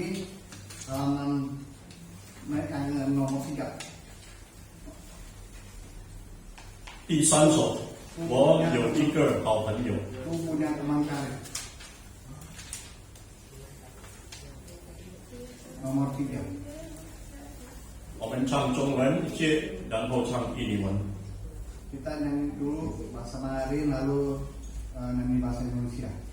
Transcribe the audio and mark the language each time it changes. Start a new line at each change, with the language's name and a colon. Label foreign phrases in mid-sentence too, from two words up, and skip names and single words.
Indonesian: Halaman nomor 3.
Chinese: 第三首，我有一个好朋友。
Indonesian: Aku punya teman karib. Nomor 3.
Chinese: 我们唱中文接，然后唱印尼文。
Indonesian: Kita nyanyi dulu bahasa Mandarin lalu nyanyi bahasa Indonesia.